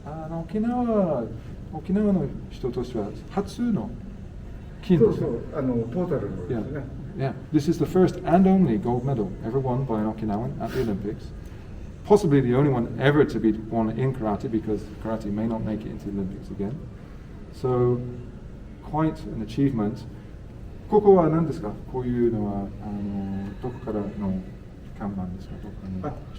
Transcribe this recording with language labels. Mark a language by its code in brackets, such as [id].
[ja] 沖縄の人としては初の金です。トータルのですね。 [en] Yeah, this is the first and only gold medal ever won by an Okinawan at the Olympics. Possibly the only one ever to be won in karate, because karate may not make it into the Olympics again. So, quite an achievement. [ja] ここは何ですか？こういうのはどこからの看板ですか？